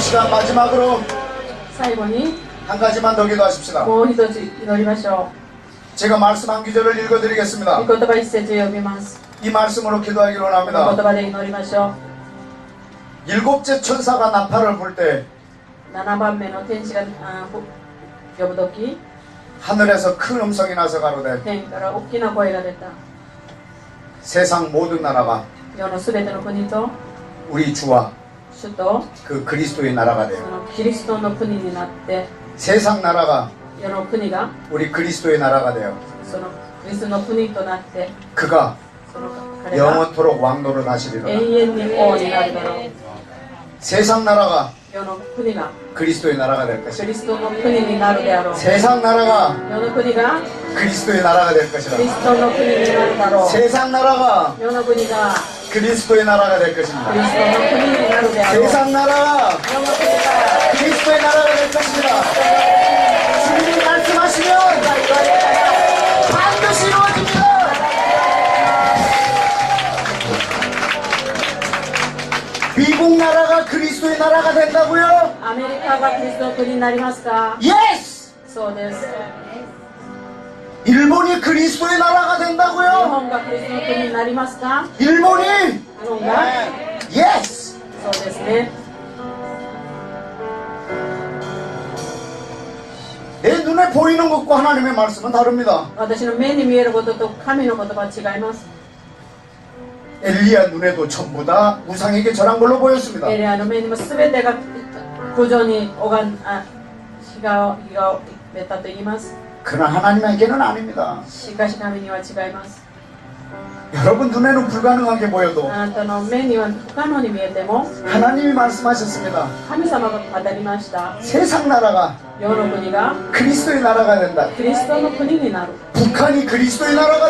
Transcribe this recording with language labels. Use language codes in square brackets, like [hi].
[ko] 마지막으로 [ja] 最後に [ko] 한 가지만 더 기도하십시다. [ja] もう一つ祈りましょ [ko] 제가 말씀 한 구절을 [ja] う。 [ko] 읽어드리겠습니다. [ja] 御言葉一節読みます。 [ko] 이 말씀으로 기도하기를 [ja] この言 [ko] 원합니다. [ja] 葉で祈りましょ [ko] 일곱째 천사가 나팔을 불 때 [ja] う。 7番目の天使が呼ぶとき、 [ko] 하늘에서 큰 음성이 나서 가로되 [ja] 天から大きな声が出た。 [ko] 세상 모든 나라가 [ja] 世のすべての国と [ko] 우리 주와 [ja] 主と [ko] 그 그리스도의 나라가 [ja] そ [ko] 돼요. [ja] のキリストの国になって、 [ko] 세상 나라가 [ja] 世の国が [ko] 우리 그리스도의 나라가 돼요. [ja] そのキリストの国となって、 [ko] 그가 [ja] その彼が [ko] 영원토록 왕노를 하시리로다. [ja] 永遠に王になるだろう。 [ko] 세상 나라가 [ja] 世の国が [ko] 그리스도의 나라가 될 [ja] キ [ko] 것이다. [ja] リストの国になるであろう。 [ko] 세상 나라가 [ja] 世の国が [ko] 그리스도의 나라가 될 [ja] キリ [ko] 것이다. [ja] ストの国になるだろう。 [ko] 세상 나라가 [ja] 世の国が [ko] 그리스도의 나라가 될 [ja] キリ [ko] 것입니다. [ja] ストの国になるであろう。 [ko] 세상 나라가 [ja] 世の国が [ko] 그리스도의 나라가 될 것입니다. 주님이 말씀하시면 [ja] 言われたら [ko] 반드시 이루어집니다. 미국 나라가 그리스도의 나라가 된다고요? [ja] アメリカがキリストの国になりますか？ [en] 예스! [ja] そうです。 [ko] 일본이 그리스도의 나라가 [ja] 日 [ko] 된다고요? [ja] 本がキリストの国になりますか？ [ko] 일본이 [ja] 日本が [en] 예스! [ja] そうですね。 [ko] 내 눈에 보이는 것과 하나님의 말씀은 다릅니다. [ja] 私の目に見えることと神の言葉は違います。 [ko] 엘리야 눈에도 전부 다 우상에게 절한 걸로 보였습니다. [ja] エリアの目にも全てが苦情に拝ん日が出たと言います。 [ko] 그러나 하나님에게는 아닙니다. [ja] しかし神には違います。 [ko] 여러분 눈에는 불가능하게 보여도 [ja] あなたの目には不可能に見えても [ko] 하나님이 말씀하셨습니다. [ja] 神様が語りました。 [ko] 세상 나라가 [ja] 世の国が [ko] 그리스도의 나라가 된다. [ja] キリストの国になる。 [ko] 북한이 그리스도의 나라가